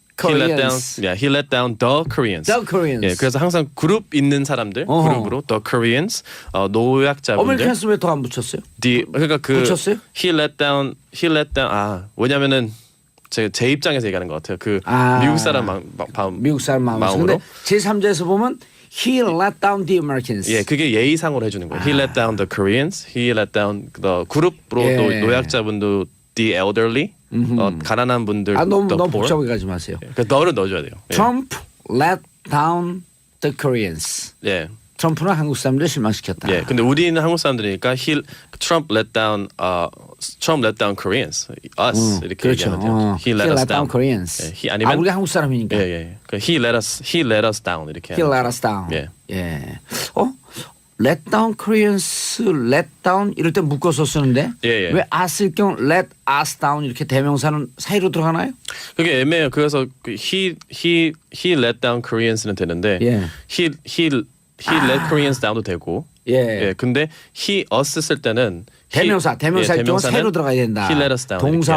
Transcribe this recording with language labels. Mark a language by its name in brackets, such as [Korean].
[English] Koreans. He let down the Koreans. the Koreans. [Korean] 예, 그래서 항상 그룹 있는 사람들 그룹으로 [English] the Koreans [Korean] 노약자분들. 어메리칸스 왜 더 안 붙였어요? 그러니까 그 붙였어요? [English] he let down [Korean] 왜냐면은 제 입장에서 얘기하는 것 같아요. 그 미국 사람 미국 사람 마음으로. 근데 제3자에서 보면 [English] he let down the Americans. [Korean] 예, 그게 예의상으로 해주는 거예요. [English] He let down the Koreans. He let down the [Korean] 그룹으로 예. 노약자분도 [English] the elderly [Korean] 가난한 분들. 너무 [English] the poor. [Korean] 복잡하게 가지 마세요. 그 너를 넣어줘야 돼요. 예. [English] Trump let down the Koreans. [Korean] 예. 트럼프는 한국 사람들 실망시켰다. 예. 근데 우리는 한국 사람들이니까 [English] Trump let down Koreans. Us 이렇게 [Korean] 그렇죠. 얘기하면 돼요. [English] He let us down. Koreans. [Korean] 예. He 아니면 우리가 한국 사람이니까. 예, 예. [English] 그 he let us down [Korean] 이렇게. [English] He let us down. [Korean] 예. 예. [English] let down Koreans, let down [Korean] 이럴 때 묶어서 쓰는데 예, 예. 왜 us일 경우 [English] let us down [Korean] 이렇게 대명사는 사이로 들어가나요? 그게 애매해요. 그래서 그 [English] he let down Koreans는 되는데 [Korean] 예. [English] he let Koreans down도 [Korean] 되고. 예. 예. 근데 [English] he us [Korean] 쓸 때는 대명사일 경우 대명사는 사이로 들어가야 된다. [English] he let us down [Korean] 이렇게 해야